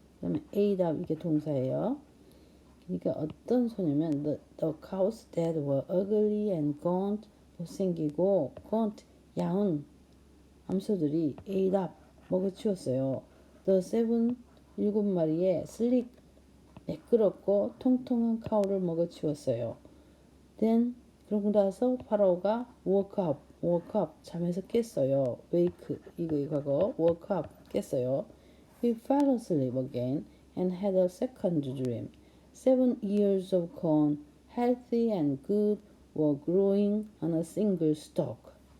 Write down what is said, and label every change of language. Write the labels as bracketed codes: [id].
[ko] 그 다음에 [en] ate up, [ko] 이게 동사예요. 그러니까 어떤 소냐면 [en] the cows that were ugly and gaunt, [ko] 못생기고 gaunt, 야운 암소들이 [en] ate up, [ko] 먹어치웠어요. [en] the seven, [ko] 7마리의 sleek, 매끄럽고 통통한 카우를 먹어치웠어요. [en] Then [ko] 그러고 나서 파라오가 [en] woke up, [ko] 잠에서 깼어요. [en] wake, [ko] 이거 과거, [en] woke up, [ko] 깼어요. [en] He fell asleep again and had a second dream. 7 ears of corn, healthy and good, were growing on a single stalk.